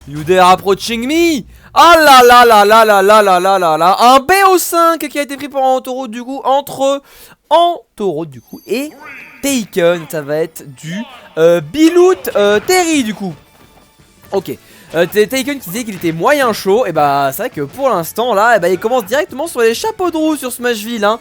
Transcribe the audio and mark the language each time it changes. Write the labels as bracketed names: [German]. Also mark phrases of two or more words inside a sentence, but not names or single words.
[English] You dare approaching me? [French] Ah là là là là là là là là là là. Un BO5 qui a été pris pour Antoro du coup entre Antoro du coup et Taken. Ça va être du Bilout Terry du coup. Ok. Taken qui disait qu'il était moyen chaud. Et bah c'est vrai que pour l'instant là il commence directement sur les chapeaux de roue sur Smashville hein.